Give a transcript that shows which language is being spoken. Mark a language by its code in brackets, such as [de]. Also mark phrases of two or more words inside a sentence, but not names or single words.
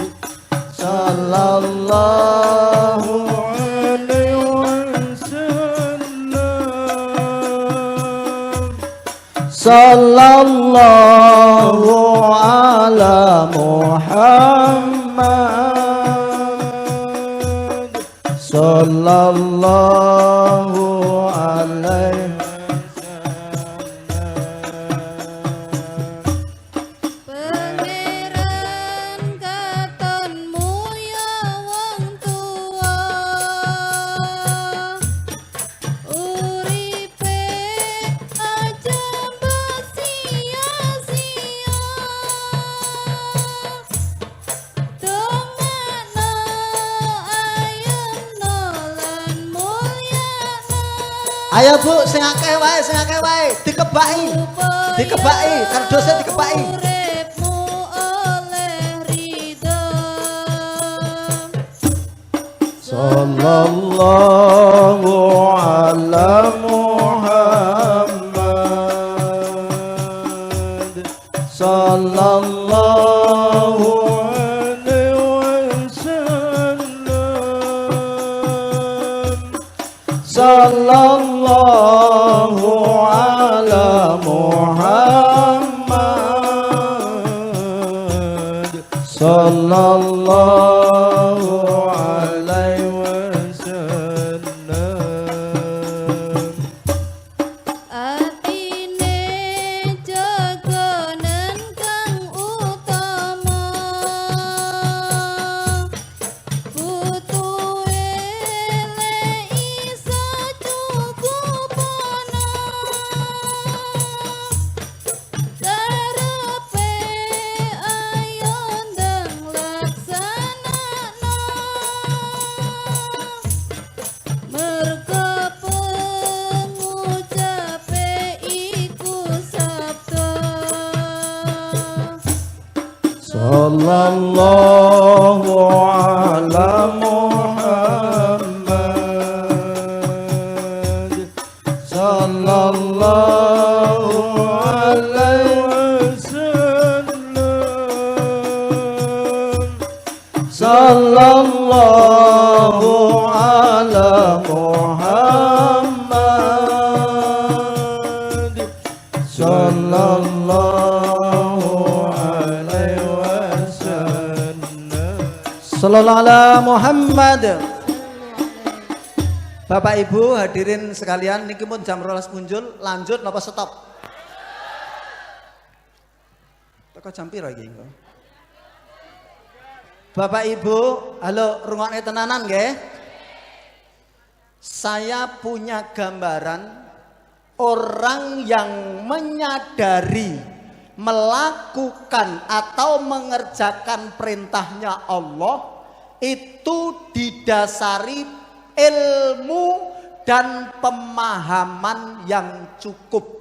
[ar] صلى الله صلى الله على محمد. صلى الله عليه [jv] Pangeran katonmu ya wong tua, uripe aja mbok sia-sia. Dongakno ayemno lan mulyana. Ayo Bu, sing akeh wae, dikebaki kardose dikebaki. Uripmu oleh ridho. [ar] صلى الله على محمد. صلى الله عليه وسلم. صلى الله على محمد. صلى الله عليه وسلم. [jv] Atine jagonan kang utama, putuhe le iso cukupana. Karepe ayo ndang laksanana, merga pengucape iku sabda. [ar] صلى الله على محمد. صلى الله عليه وسلم. صلى الله على محمد. صلى الله عليه وسلم. صلى الله على محمد. [id] Bapak Ibu hadirin sekalian, [jv] niki pun jam 12 punjul, lanjut napa stop? Teko jam piro iki? Bapak Ibu, halo rungokne tenanan nggih? [id] Saya punya gambaran orang yang menyadari, melakukan atau mengerjakan perintahnya Allah itu didasari ilmu dan pemahaman yang cukup.